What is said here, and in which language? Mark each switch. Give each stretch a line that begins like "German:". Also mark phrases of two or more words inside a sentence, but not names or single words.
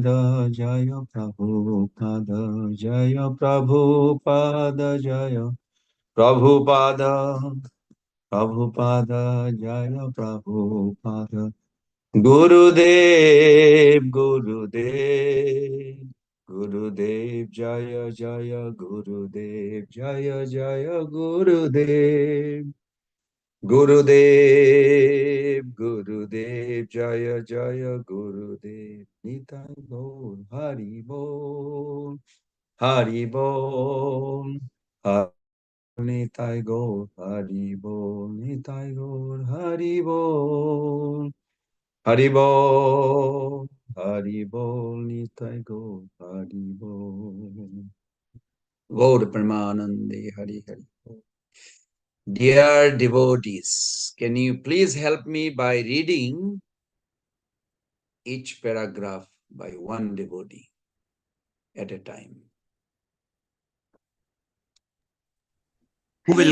Bangla: জয় প্রভুপাদ জয় প্রভুপাদ জয় প্রভুপাদ প্রভুপাদ জয় প্রভুপাদ গুরুদেব গুরুদেব জয় জয় গুরুদেব জয় জয় গুরুদেব গুরুদেব গুরুদেব জয় জয় গুরুদেব নিতাই গৌর হরি বোল হরি বোল নিতাই গৌর হরি বোল নিতাই গৌর হরি বোল হরি বোল হরি বোল নিতাই গৌর হরি বোল গৌর প্রেমানন্দে হরি হরি বোল.
English: Dear devotees, can you please help me by reading each paragraph by one devotee at a time? Who will